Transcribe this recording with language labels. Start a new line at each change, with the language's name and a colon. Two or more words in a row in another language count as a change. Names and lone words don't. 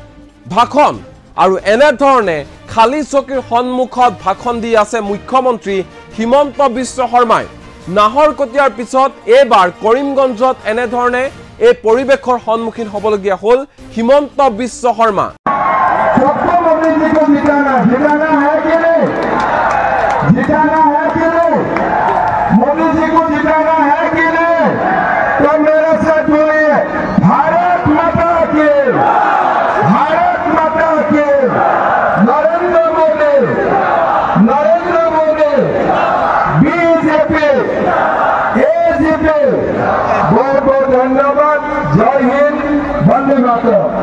Assamese: ভাষণ আৰু এনে ধৰণে খালি চকীৰ সন্মুখত ভাষণ দি আছে মুখ্যমন্ত্ৰী হিমন্ত বিশ্ব শৰ্মাই নাহৰকটীয়াৰ পিছত এবাৰ কৰিমগঞ্জত এনে ধৰণে এই পৰিৱেশৰ সন্মুখীন হ'বলগীয়া হ'ল হিমন্ত বিশ্ব শৰ্মা
Hindi: जिताना है कि नहीं मोदी जी को जिताना है कि नहीं तो मेरे साथ बोलिए भारत माता की नरेंद्र मोदी बीजेपी एजीपी बहुत बहुत धन्यवाद जय हिंद वंदे मातरम